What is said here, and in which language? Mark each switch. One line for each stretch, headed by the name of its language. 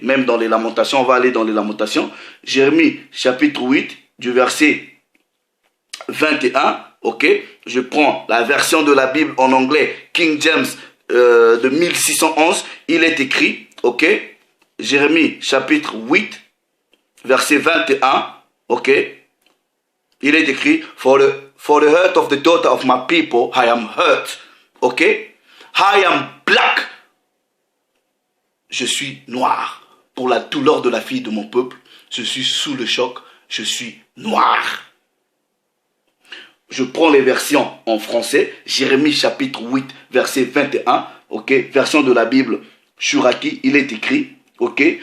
French: Même dans les lamentations, on va aller dans les lamentations. Jérémie chapitre 8, du verset 21, ok? Je prends la version de la Bible en anglais, King James de 1611. Il est écrit, ok? Jérémie chapitre 8, verset 21, ok? Il est écrit,
English: for the hurt of the daughter of my people, I am hurt,
French: ok?
English: I am black.
French: Je suis noir. Pour la douleur de la fille de mon peuple, je suis sous le choc, je suis noir. Je prends les versions en français, Jérémie chapitre 8, verset 21, ok? Version de la Bible Shuraki, il est écrit, ok?